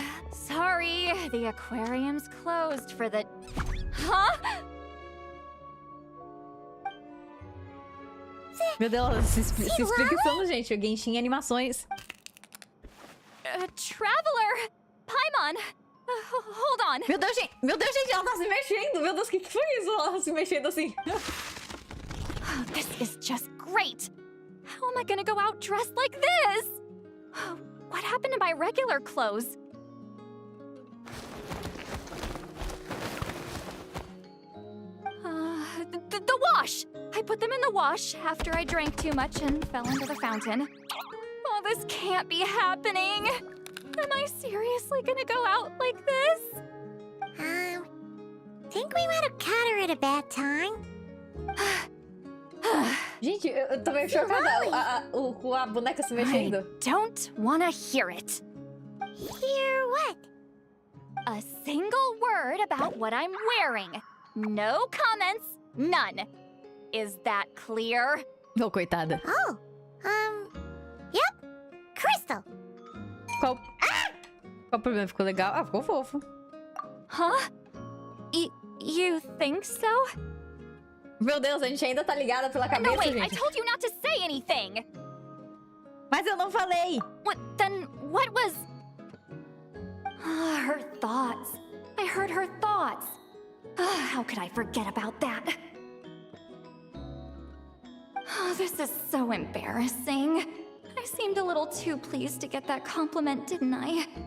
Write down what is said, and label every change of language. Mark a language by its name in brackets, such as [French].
[English] Sorry, the aquarium's closed for the... Huh? [Portuguese] Meu Deus, se explica isso, gente. O Genshin animações. [English] Traveler! Paimon! Hold on! [Portuguese] Meu Deus, gente, ela tá se mexendo. Meu Deus, o que foi isso? Ela se mexendo assim. [English] This is just great! How am I gonna go out dressed like this? What happened to my regular clothes? The wash! I put them in the wash after I drank too much and fell into the fountain. Oh, this can't be happening! Am I seriously gonna go out like this? Think we might have caught her at a bad time. [Portuguese] Gente, eu tô meio chocada com a boneca se mexendo. [English] I don't wanna hear it. Hear what? A single word about what I'm wearing. No comments, none. Is that clear? [Portuguese] Oh, coitada. [English] Oh, yep. Crystal. [Portuguese] Qual o problema? Ficou legal? Ah, ficou fofo. [English] Huh? You think so? [Portuguese] Meu Deus, a gente ainda tá ligada pela cabeça, [English] No, wait, [Portuguese] gente. [English] I told you not to say anything. [Portuguese] Mas eu não falei. [English] Then what was... Her thoughts. I heard her thoughts. How could I forget about that? Oh, this is so embarrassing. I seemed a little too pleased to get that compliment, didn't I?